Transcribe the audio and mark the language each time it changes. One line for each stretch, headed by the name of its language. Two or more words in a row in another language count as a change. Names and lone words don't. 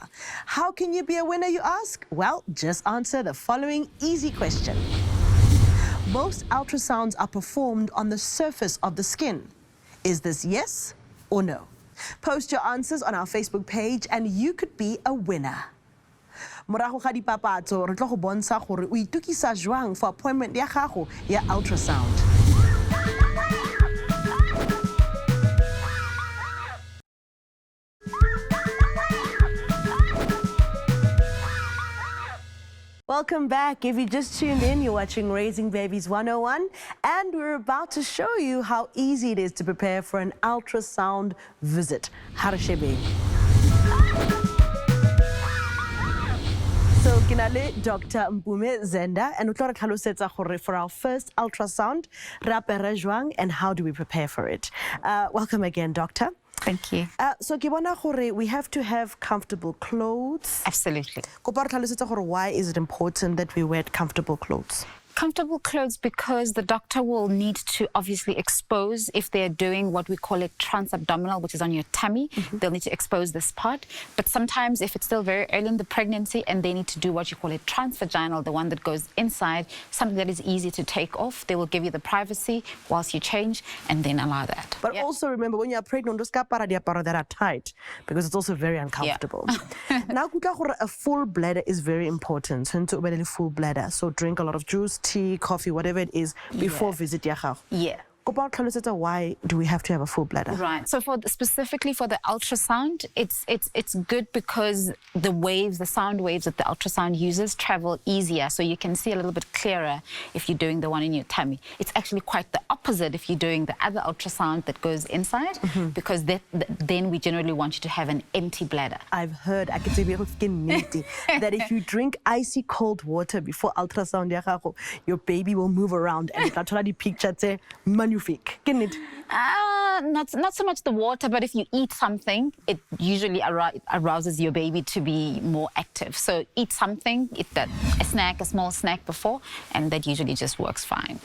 English: How can you be a winner, you ask? Well, just answer the following easy question. Most ultrasounds are performed on the surface of the skin. Is this yes or no? Post your answers on our Facebook page and you could be a winner.
Tswana: Morago ga dipapatso re tlo go bontsha gore o itukisa jwang
English: for appointment
Tswana: ya gago ya ultrasound.
English: Welcome back. If you just tuned in, you're watching Raising Babies 101, and we're about to show you how easy it is to prepare for an ultrasound visit.
Tswana: Harshebe. So, kinale Dr. Mpume Zenda, and utlo re tlhalosetsa gore
English: for our first ultrasound,
Tswana: re apere jwang
English: and how do we prepare for it? Welcome again, Doctor. Thank you. So,
Tswana: ke bona gore
English: we have to have comfortable clothes. Absolutely.
Tswana: Kopa re tlhalosetsa gore
English: why is it important that we wear comfortable clothes? Comfortable clothes because the doctor will need to obviously expose if they're doing what we call it transabdominal, which is on your tummy. They'll need to expose this part. But sometimes if it's still very early in the pregnancy and they need to do what you call it transvaginal, the one that goes inside, something that is easy to take off, they will give you the privacy whilst you change and then allow that. But also remember, when you're pregnant, those
Tswana: kapara diaparo
English: that are tight because it's also very uncomfortable. Now, a full bladder is very important. Full bladder. So drink a lot of juice, tea, coffee, whatever it is before visit
Tswana: ya gago.
English: Yeah. Why do we have to have a full bladder? Right. So specifically for the ultrasound, it's good because the waves, the sound waves that the ultrasound uses travel easier. So you can see a little bit clearer if you're doing the one in your tummy. It's actually quite the opposite if you're doing the other ultrasound that goes inside, because then we generally want you to have an empty bladder. I've heard, I can say that if you drink icy cold water before ultrasound
Tswana: ya gago,
English: your baby will move around and the picture
French: say magnifique.
English: Not so much the water, but if you eat something, it usually arouses your baby to be more active. So eat something, a small snack before, and that usually just works fine.